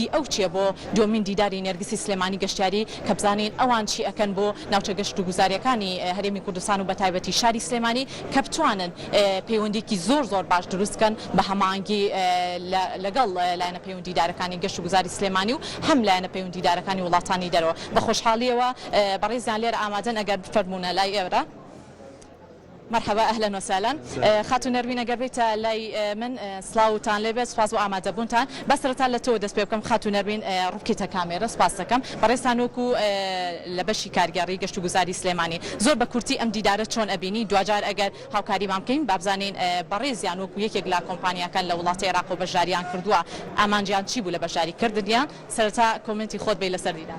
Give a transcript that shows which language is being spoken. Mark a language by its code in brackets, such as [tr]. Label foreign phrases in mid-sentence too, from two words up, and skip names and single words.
[ckb] ئەو چیە بۆ دومین دیداری نێرگسی سلێمانی گەشتیاری کە بزانین ئەوان چی ئەکەن بۆ ناوچە گەشت و گوزاریەکانی هەرێمی کوردستان و بە تایبەتی شاری سلێمانی کە بتوانن پەیوەندیکی زۆر باش دروستکەن بە هەمانگی لەگەڵ لایەنە پەیوەندیدارەکانی گەشت و گوزاری سلێمانی و هەم لایەنە پەیوەندیدارەکانی وڵاتانی دەرەوە بە خۆشحاڵیەوە بەڕێزیان لێرە ئامادەن ئەگەر بفەرمونە لای ئێوە [ar] مرحبا اهلا وسهلا [ckb] خاتون نەروین ئەگەر بێتە لای من سڵاوتان لێبێت سپاس بۆ ئامادەبوونتان بەسەرەتا لە تۆ دەست پێ بکەم خاتون نەروین ڕووبکەیتە کامێرە سپاس دەکەم بەڕێستان وەکو لە بەشی کارگەڕی گەشت و گوزاری سلێمانی زۆر بە کورتی ئەم دیدارە چۆن ئەبینی دوجار ئەگەر هاوکاری مان بکەین بابزانین بەڕێزیان وەکو یەکێک لە کۆمپانیاکان لە وڵاتی عێراق و بەشداریان کردووە ئامانجیان چی بوو لە بەشداری کردنیان سەرەتا کۆمنتی خۆت بێ لەسەر دیدار